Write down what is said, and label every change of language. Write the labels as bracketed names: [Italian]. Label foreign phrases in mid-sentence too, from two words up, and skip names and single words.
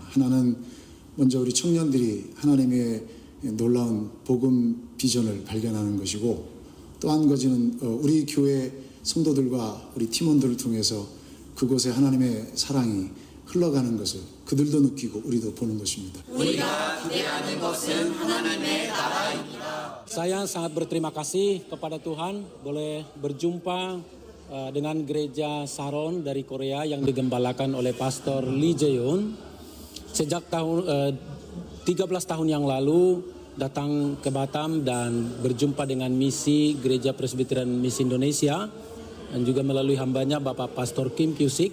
[Korean] 하나는 먼저 우리 청년들이 하나님의 놀라운 복음 비전을 발견하는 것이고 또 한 가지는 우리 교회 성도들과 우리 팀원들을 통해서 그곳에 하나님의 사랑이 흘러가는 것을 그들도 느끼고 우리도 보는 것입니다. 우리가 기대하는 것은 하나님의 나라입니다. [Indonesian] Saya sangat berterima kasih kepada Tuhan boleh berjumpa dengan gereja Saron dari Korea yang digembalakan oleh Pastor Lee Jae-yoon. Sejak 13 tahun yang lalu datang ke Batam dan berjumpa dengan misi Gereja Presbyterian Miss Indonesia dan juga melalui hambanya Bapak Pastor Kim Kyusik.